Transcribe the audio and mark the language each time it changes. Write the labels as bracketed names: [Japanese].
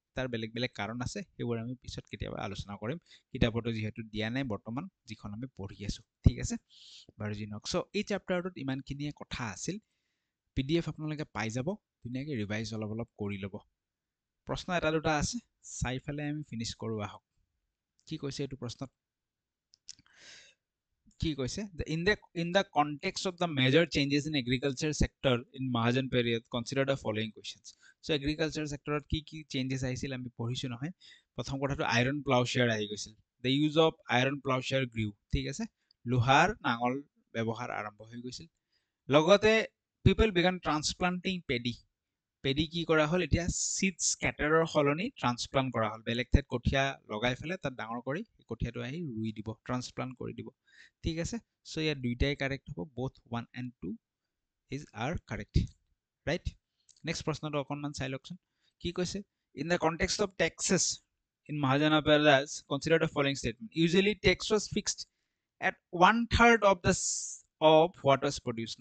[Assamese] তাৰ বেলেগ বেলেগ কাৰণ আছে, সেইবোৰ আমি পিছত কেতিয়াবা আলোচনা কৰিম, কিতাপতো যিহেতু দিয়া নাই বৰ্তমান, যিখন আমি পঢ়ি আছো। ঠিক আছে, বাৰু যি নহওক। চ' এই চেপ্টাৰটোত ইমানখিনিয়ে কথা আছিল। PDF আপোনালোকে পাই যাব, ধুনীয়াকৈ ৰিভাইজ অলপ অলপ কৰি ল'ব। প্ৰশ্ন এটা দুটা আছে, চাই ফালে আমি ফিনিছ কৰোঁ আহক। কি কৈছে এইটো প্ৰশ্নত? কি কৈছে? [English] In the context of the major changes in agriculture sector in Mahajan period, consider the following questions. So agriculture sector [Assamese] কি কি changes আহিছিল আমি পঢ়িছো নহয়। প্ৰথম কথাটো আইৰন প্লাউশ্বেয়াৰ আহি গৈছিল। [English] The use of iron plowshare grew, [Assamese] ঠিক আছে, লোহাৰ নাঙল ব্যৱহাৰ আৰম্ভ হৈ গৈছিল। লগতে [English] people began transplanting paddy, [Assamese] paddy কি কৰা হ'ল? এতিয়া চিড স্কেটাৰৰ সলনি ট্ৰান্সপ্লান্ট কৰা হ'ল, বেলেগ ঠাইত কঠীয়া লগাই ফেলে তাত ডাঙৰ কৰি কঠীয়াটো আহি ৰুই দিব, ট্ৰান্সপ্লান্ট কৰি দিব। ঠিক আছে, চ' ইয়াত দুইটাই কাৰেক্ট হ'ব, [English] both 1 and 2 are correct, right? [Assamese] Next প্ৰশ্নটো অকণমান চাই লওকচোন। কি কৈছে? [English] In the context of taxes in Mahajana Palace, consider the following statement. Usually tax was fixed at 1/3 of what was produced.